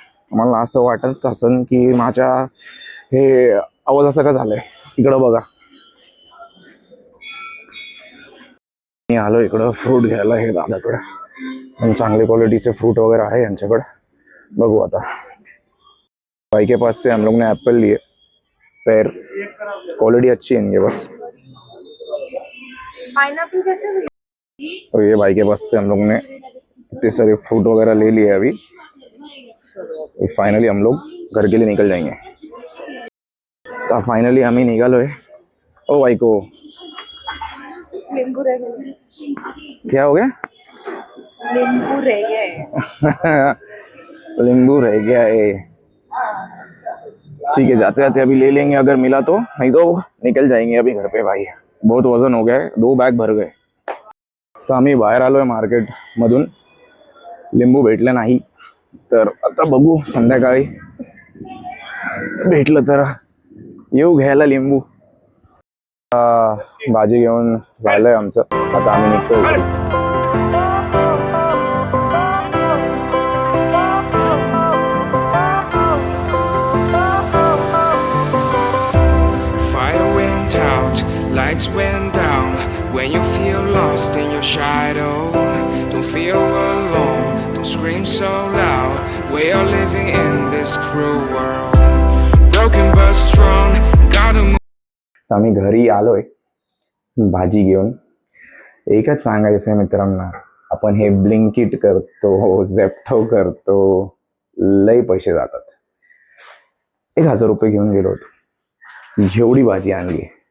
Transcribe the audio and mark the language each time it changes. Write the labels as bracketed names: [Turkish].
[Marathi] मला असं वाटत असन की माझ्या हे आवाज असं का झालंय. इकडं बघा, मी आलो इकडं फ्रूट घ्यायला हे दादाकडे. पण चांगले क्वालिटीचे फ्रूट वगैरे आहे यांच्याकडे. बघू आता. [Hindi] भाई के पास से हम लोग ने एप्पल लिए, पेर, क्वालिटी अच्छी है इनके पास. पाइनएप्पल कैसे मिले? तो ये भाई के पास से हम लोग ने इतने सारे फ्रूट वगैरह ले लिए अभी. फाइनली हम लोग घर के लिए निकल जाएंगे. [Marathi] तो फाइनली आम्ही निघालोय. [Hindi] ओ भाई को नींबू रह गए। क्या हो गया? नींबू रह गए। नींबू रह गया है. ठीक है, जाते जाते अभी ले लेंगे अगर मिला तो, नहीं तो निकल जाएंगे अभी घर पे. भाई बहुत वजन हो गया है, 2 बॅग भर गए. [Marathi] तर आम्ही बाहेर आलोय मार्केट मधून. लिंबू भेटले नाही, तर आता बघू संध्याकाळी भेटलं तर येऊ घ्यायला लिंबू. भाजी घेऊन झालंय आमचं. आता आम्ही निघतोय घरी. [English] Fire went out, lights went down. When you feel lost in your shadow, don't feel alone, don't scream so loud. We are living in this cruel world, broken but strong, gotta move. [Marathi] आम्ही घरी आलोय भाजी घेऊन. एकच सांगायचं आहे मित्रांना, आपण हे ब्लिंकिट करतो, झेप्टो करतो, लय पैसे जातात. 1000 रुपये घेऊन गेलो होतो, एवढी भाजी आणली.